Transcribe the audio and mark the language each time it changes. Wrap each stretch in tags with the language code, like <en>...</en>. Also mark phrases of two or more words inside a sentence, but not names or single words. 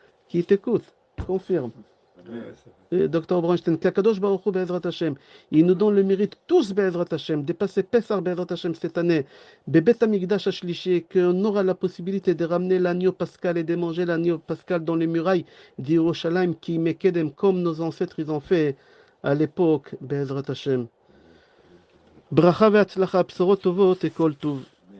<fr>Qui t'écoute, confirme. Docteur Bronstein,</fr> <he>הקדוש ברוך הוא בעזרת השם,</he> <fr>il nous donne le mérite tous</fr> <he>בעזרת השם,</he> <fr>de passer Pessah</fr> <he>בעזרת השם</he> <fr>cette année,</fr> <he>בבית המקדש השלישי,</he> <fr>qu'on aura la possibilité de ramener l'agneau pascal et de manger l'agneau pascal dans les murailles d'Yerushalayim, qui mekedem comme nos ancêtres ils ont fait à l'époque,</fr> <he>בעזרת השם. ברכה והצלחה, בשורות טובות et כל טוב.</he>